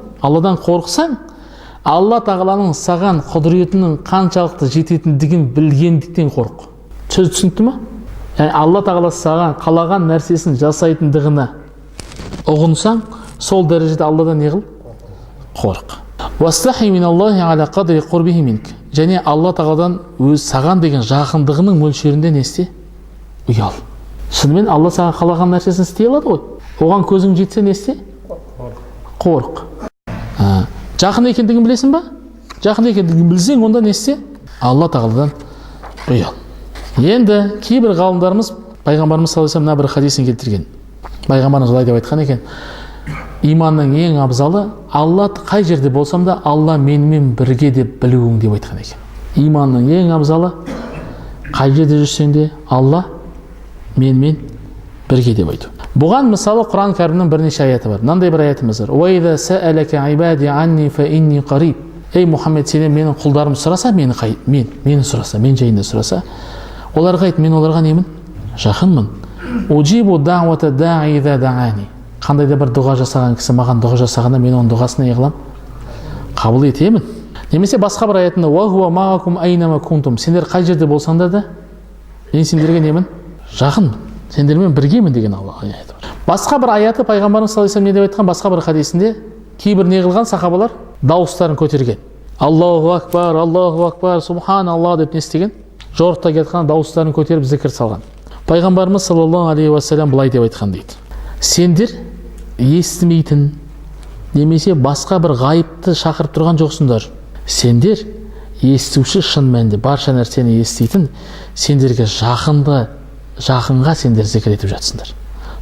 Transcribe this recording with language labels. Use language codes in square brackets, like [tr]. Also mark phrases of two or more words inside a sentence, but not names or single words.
[kk] Алладан қорқсаң, Алла тағаланың саған құдіретінің қаншалықты жететіндігін білгендіктен қорқ. Сөз түсінікті ме? Яғни Алла тағала саған қалаған нәрсесін жасайтындығына ұғынсаң, сол дәрежеде Алладан не қыл? Қорқ. [ar] واستحي من الله على قدر قربه منك. [kk] Және Алла тағаладан өз саған деген жақындығының мөлшерінде не істе? Ұял. Шынымен Алла саған қалаған нәрсесін істей алады ғой. Оған көзің жетсе не істе? Қорқ. Жақын екендігін білесің ба? Жақын екендігін білсең, онда не істе? Алла тағаладан ұял. Енді кейбір ғалымдарымыз пайғамбарымыз [ar] صلى الله عليه وسلم [kk] бір хадисін келтірген. Пайғамбарымыз былай деп айтқан екен: иманның ең абзалы Алла қай жерде болсам да Алла менімен бірге деп білуің деп айтқан екен. Иманның ең абзалы қай жерде жүрсең де Алла менімен бірге деп айту. Бұған мысалы Құран кәрімнің бірнеше аяты бар. Мынандай бір аятымыз бар. [ar] وإذا سألك عبادي عني فإني قريب. [kk] Ей Мұхаммед, сенен менің құлдарым сұраса, мені сұраса, мен жайында сұраса, оларға айт, мен оларға немін? Жақынмын. [ar] أجيب دعوة الداع إذا دعان. [kk] Қандай да бір дұға жасаған кісі маған дұға жасағанда, мен оның дұғасына не қыламын? Қабыл етемін. Немесе басқа бір аятында [ar] وهو معكم أين ما كنتم. [kk] Сендер қай жерде болсаңдар да, мен сендерге немін? Жақынмын. Сендермен біргемін деген Аллах аяты бар. Басқа бір аяты пайғамбарымыз [ar] صلى الله عليه وسلم [kk] не деп айтқан? Басқа бір хадисінде кейбір не қылған сахабалар дауыстарын көтерген. [ar] الله أكبر، سبحان الله [kk] деп не істеген? Жорықта кеткен дауыстарын көтеріп зікір салған. Пайғамбарымыз [ar] صلى الله عليه وسلم [kk] былай деп айтқан дейді. Сендер естімейтін немесе басқа бір ғайыпты шақырып тұрған жоқсыңдар. Сендер естуші, шын мәнінде барша нәрсені еститін, сендерге жақынға сендер зікір етіп жатсыңдар.